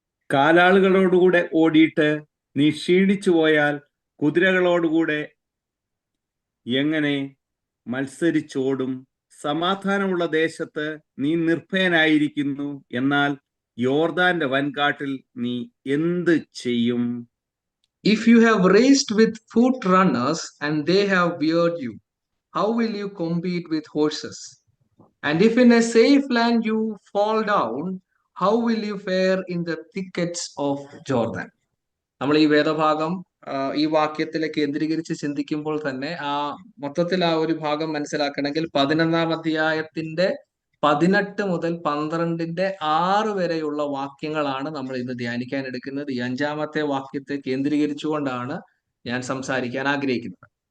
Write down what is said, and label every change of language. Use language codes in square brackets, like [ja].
[ml] കാലാളുകളോടുകൂടെ ഓടിയിട്ട് നീ ക്ഷീണിച്ചു പോയാൽ കുതിരകളോടുകൂടെ എങ്ങനെ മത്സരിച്ചോടും? സമാധാനമുള്ള ദേശത്ത് നീ നിർഭയനായിരിക്കുന്നു, എന്നാൽ യോർദാന്റെ വൻകാട്ടിൽ നീ എന്ത് ചെയ്യും? [en] If you have raced with foot runners and they have wearied you, how will you compete with horses? And if in a safe land you fall down, how will you fare in the thickets of Jordan? [ml] നമ്മൾ ഈ വേദഭാഗം ഈ വാക്യത്തിൽ കേന്ദ്രീകരിച്ച് ചിന്തിക്കുമ്പോൾ തന്നെ മൊത്തത്തിൽ ആ ഒരു ഭാഗം മനസ്സിലാക്കണമെങ്കിൽ 11-ാം അധ്യായത്തിന്റെ 18 മുതൽ 12-ന്റെ 6 വരെയുള്ള വാക്യങ്ങളാണ് നമ്മൾ ഇന്ന് ധ്യാനിക്കാൻ എടുക്കുന്നത്. ഈ 5-ാമത്തെ വാക്യത്തെ കേന്ദ്രീകരിച്ചുകൊണ്ടാണ് ഞാൻ സംസാരിക്കാൻ ആഗ്രഹിക്കുന്നത്.